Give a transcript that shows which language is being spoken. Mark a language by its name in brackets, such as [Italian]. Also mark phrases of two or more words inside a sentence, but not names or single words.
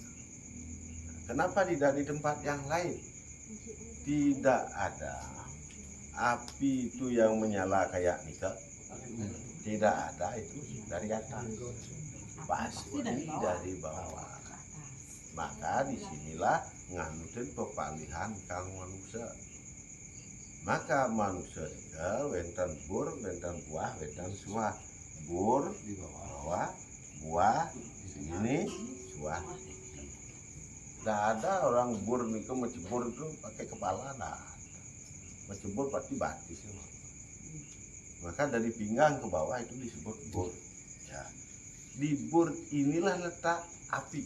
[Indonesian] Kenapa tidak di tempat yang lain? Tidak ada api itu yang menyala kayak nikel. Tidak ada, itu dari atas. Pasti dari bawah. Maka disinilah [Balinese] nganutin pepalihan kang [Indonesian] manusia. Maka manusia juga [Balinese] wenten bur, wenten buah, wenten suah. [Indonesian] Bur di bawah, buah di sini, suah. Tidak ada orang bur itu mencebur itu pakai kepala, tidak ada. Mencebur pasti batis. Maka dari pinggang ke bawah itu disebut bur. Ya. Di bur inilah letak api.